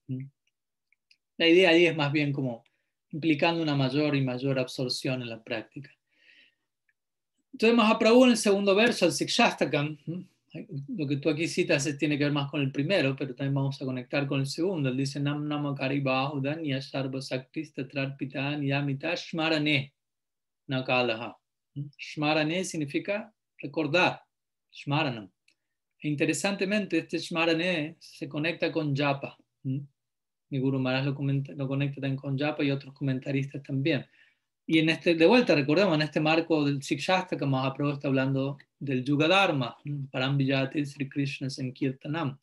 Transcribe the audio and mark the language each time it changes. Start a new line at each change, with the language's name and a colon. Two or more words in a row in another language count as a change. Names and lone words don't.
Spanish: La idea ahí es más bien como implicando una mayor y mayor absorción en la práctica. Entonces Mahaprabhu en el segundo verso, el Sikshastakam, lo que tú aquí citas tiene que ver más con el primero, pero también vamos a conectar con el segundo. Él dice,
Sanskrit: नाम्नाम् अकारि बहुधा निजसर्व शक्तिस् तत्रार्पिता नियमितः स्मरणे न कालः.
Spanish: Shmarane significa recordar. Shmaranam. E interesantemente, este Shmarane se conecta con Japa. Mi Guru Maharaj lo conecta también con Japa y otros comentaristas también. Y de vuelta, recordemos, en este marco del Sikshastaka, Mahaprabhu está hablando del Yuga Dharma,
Sanskrit: परं विजयते श्री कृष्ण संकीर्तनम्.